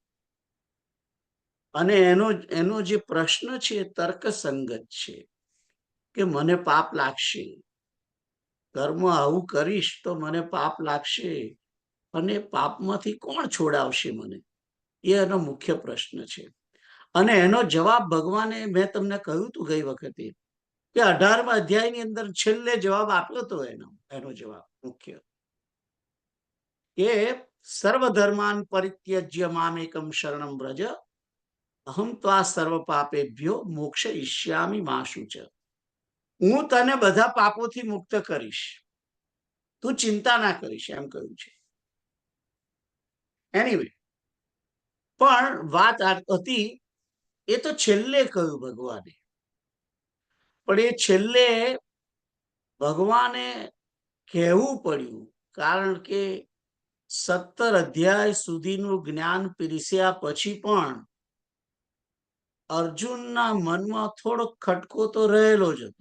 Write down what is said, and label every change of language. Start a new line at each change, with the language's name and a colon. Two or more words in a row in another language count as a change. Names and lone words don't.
Gujarati: અને એનો જે પ્રશ્ન છે એ તર્કસંગત છે કે મને પાપ લાગશે, કર્મ આવું કરીશ તો મને પાપ લાગશે અને પાપમાંથી કોણ છોડાવશે મને, એ એનો મુખ્ય પ્રશ્ન છે. અને એનો જવાબ ભગવાને, મેં તમને કહ્યું હતું ગઈ વખતે કે 18મા અધ્યાયની અંદર છેલ્લે જવાબ આપ્યો હતો. એનો જવાબ મુખ્ય કે
Sanskrit: સર્વધર્માન પરિત્યજ્ય મામેકમ શરણમ વ્રજ અહમ ત્વા સર્વ પાપેભ્યો મોક્ષયિષ્યામિ મા શુચ.
Gujarati: હું તને બધા પાપોથી મુક્ત કરીશ, તું ચિંતા ના કરીશ, એમ કહ્યું છે. એનીવે, પણ વાત હતી એ તો છેલ્લે કહ્યું ભગવાને. પણ એ છેલ્લે ભગવાને કહેવું પડ્યું કારણ કે 17 અધ્યાય સુધીનું જ્ઞાન પીરસ્યા પછી પણ અર્જુનના મનમાં થોડો ખટકો તો રહેલો જ હતો.